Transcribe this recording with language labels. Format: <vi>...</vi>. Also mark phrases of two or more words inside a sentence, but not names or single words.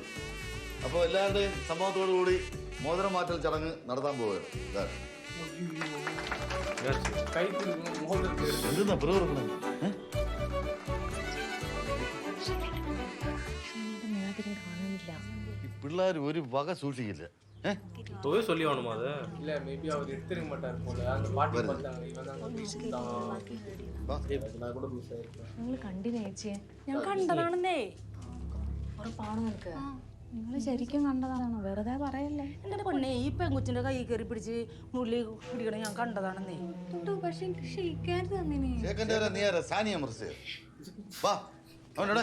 <ml>അപ്പോൾ എല്ലാവരുടെയും സമ്മതത്തോടു കൂടി മോതിരം മാറ്റൽ ചടങ്ങ് നടത്താൻ പോവുകയാണ്. എന്തെന്നാ പിള്ളേർ ഒരു വക സൂക്ഷിക്കില്ല.</ml> <ta>போய் சொல்லி ஆகணுமா? அது இல்ல மேபி அவர் எடுத்துக்க மாட்டார் போல. அந்த பாட்டி பார்த்தாங்க இவன் தான் நான் கூட புதுசா இருக்கேன்.</ta> <ml>നിങ്ങൾ കണ്ടില്ലേ ചേച്ചിയെ? ഞാൻ കണ്ടതാണെന്നേ. ഉറപ്പാണോ നിനക്ക്? നിങ്ങൾ ശരിക്കും കണ്ടതാണോ? വെറുതെ പറയല്ലേ. എന്റെ പൊന്നെ, ഈ പെങ്കുച്ചിന്റെ കൈ കയറി പിടിച്ച് മുള്ളി പിടിക്കണം ഞാൻ കണ്ടതാണെന്നേ. പക്ഷെ എനിക്ക് ഷെയ്ക്കാരുത് അങ്ങനെ. നീ ആരാ? സാനിയ മിർസ. വാ അവനോടെ.</ml>